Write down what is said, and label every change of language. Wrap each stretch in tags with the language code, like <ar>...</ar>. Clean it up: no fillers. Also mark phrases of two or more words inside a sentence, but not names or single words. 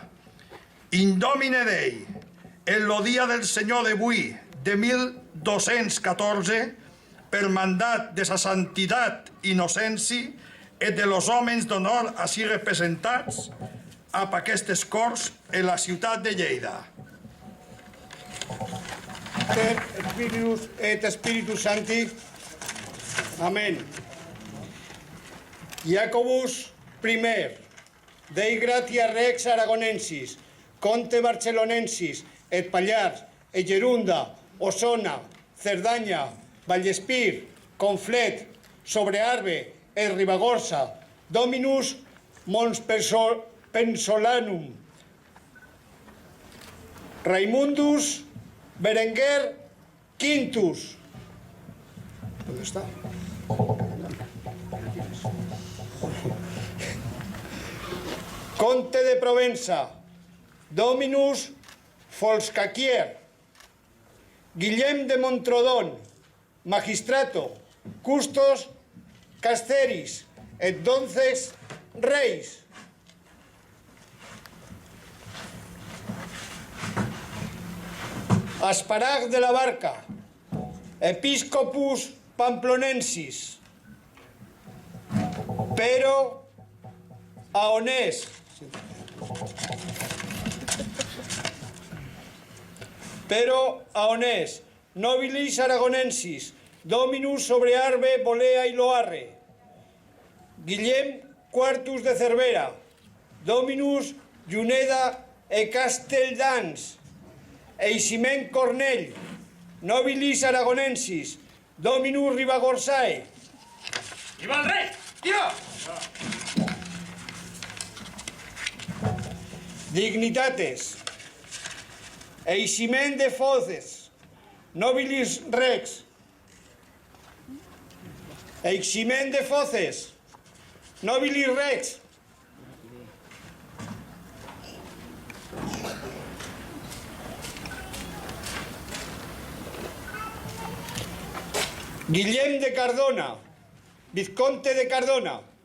<la>In Domine Dei,</la> <ca>en lo dia del Senyor d'avui, de 1214, per mandat de sa santitat innocència e de los homes d'honor així representats a aquestes corts en la ciutat de Lleida.</ca> <la>Et Spiritus Sancti. Amén. Jacobus I, Dei gratia rex aragonensis, conte barcelonensis, et Pallars, et Gerunda, Osona, Cerdanya, Vallespir, Conflet, Sobrearbe, et Ribagorça, Dominus Mons Pensolanum, Raimundus Berenguer Quintus.</la> <es>¿Dónde está?</es> <ca>Conte de Provença,</ca> <la>Dominus Folscaquier, Guillem de Montrodon, Magistrato, Custos Casteris, et 12 Reis. Asparag de la Barca, Episcopus Pamplonensis, Pero Aonés, Nobilis Aragonensis, Dominus Sobrearbe, Bolea y Loarre, Guillem Quartus de Cervera, Dominus Juneda e Castelldans, Eisiment Cornell, Nobilis Aragonensis, Dominus Ribagorçae.</la> <es>¡Viva el rey! ¡Viva!</es> <la>Dignitates, Eisiment de Foces, Nobilis Rex, Eisiment de Foces, Nobilis Rex,</la> <es>Guillem de Cardona, Vizconte de Cardona.</es>